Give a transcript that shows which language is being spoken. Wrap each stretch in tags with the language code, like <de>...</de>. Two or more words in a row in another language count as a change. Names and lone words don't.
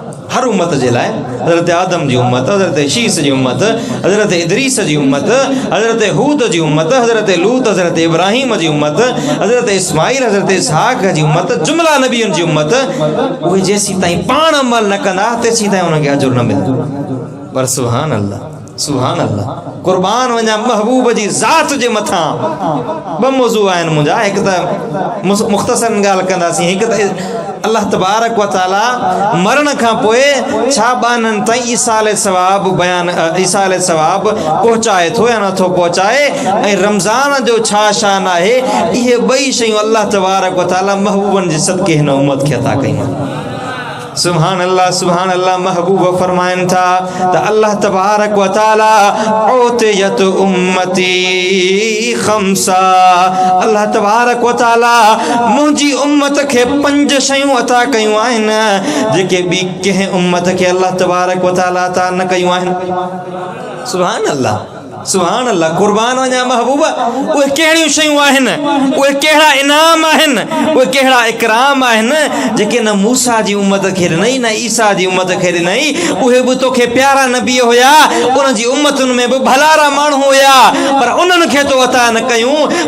<sd>हर उम्मत जे लाइ हज़रत आदम जी उम्मत, हज़रत शीस जी उम्मत, हज़रत इदरीस जी उम्मत, हज़रत हूद जी उम्मत, हज़रत लूत, हज़रत इब्राहिम जी उम्मत, हज़रत इस्माइल, हज़रत इसहाक जी उम्मत, जुमला नबियुनि जी उम्मत, उहे जेसीं ताईं पाण अमल न कंदा तेसीं ताईं उनखे अजुर न मिलंदो। पर</sd> <ar>سبحان الله، سبحان الله.</ar> <sd>कुर्बान वञा महबूब जी ज़ात जे मथां। ॿ मौज़ू आहिनि मुंहिंजा। हिकु त मुख़्तसर ॻाल्हि कंदासीं। हिकु त अल्लाह</sd> <ar>تبارك وتعالى</ar> <sd>मरण खां पोइ छा ॿाननि ताईं ईसाले सवाब बयान ईसाले सवाब पहुचाए थो या नथो पहुचाए, ऐं रमज़ान जो छा शान आहे। इहे ॿई शयूं अल्लाह</sd> <ar>تبارك وتعالى</ar> <sd>महबूबनि जे सदके हिन उम्मत खे अता कयूं।</sd> <ar>سبحان الله، سبحان الله.</ar> <sd>महबूब फरमाइनि था त</sd> <ar>الله تبارك وتعالى أعطيت أمتي خمسا.</ar> <sd>अल्लाह</sd> <ar>تبارك وتعالى</ar> <sd>मुंहिंजी उम्मत खे 5 शयूं अता कयूं आहिनि जेके ॿी कंहिं उम्मत खे अल्लाह</sd> <ar>تبارك وتعالى</ar> <sd>अता न कयूं आहिनि।</sd> <ar>سبحان الله، سبحان الله.</ar> <sd>कुर्बान वञा महबूब। उहे कहिड़ियूं शयूं आहिनि, उहे कहिड़ा इनाम आहिनि, उहे कहिड़ा इकराम आहिनि जेके न मूसा जी उम्मत खे ॾिनई न ईसा जी उम्मत खे ॾिनई। उहे बि तोखे प्यारा नबी हुया, उन जी उम्मतुनि में बि भलारा माण्हू हुया, पर उन्हनि खे तो अता न कयूं।</sd>